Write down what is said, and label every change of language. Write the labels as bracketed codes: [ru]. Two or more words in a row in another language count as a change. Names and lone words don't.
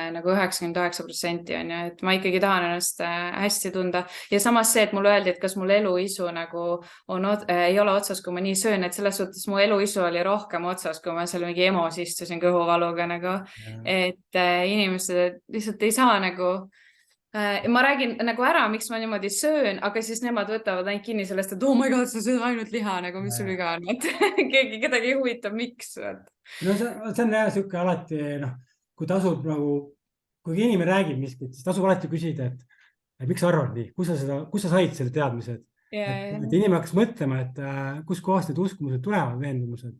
[et] nagu 99% on ju, et ma ikkagi tahan ennast hästi tunda ja samas see, et mulle öeldi, et kas mul eluisu nagu ei ole otsas, kui ma nii söön, et selles suhtes mu eluisu oli rohkem otsas, kui ma seal mingi EMO-s istusin kõhuvaluga nagu, et inimesed lihtsalt ei saa nagu ma räägin nagu ära, miks ma niimoodi söön, aga siis nemad võtavad ainult kinni sellest, et [en] oh my god, [et] sa sööd ainult liha, nagu mis sul viga on, et kedagi ei huvita, miks. No see on jah siuke alati, noh, kui tasub nagu, kui inimene räägib miskit, siis tasub alati küsida, et miks sa arvad nii, kus sa said selle teadmise, et inimene hakkas mõtlema, et kus kohast need uskumused tulevad, veendumused.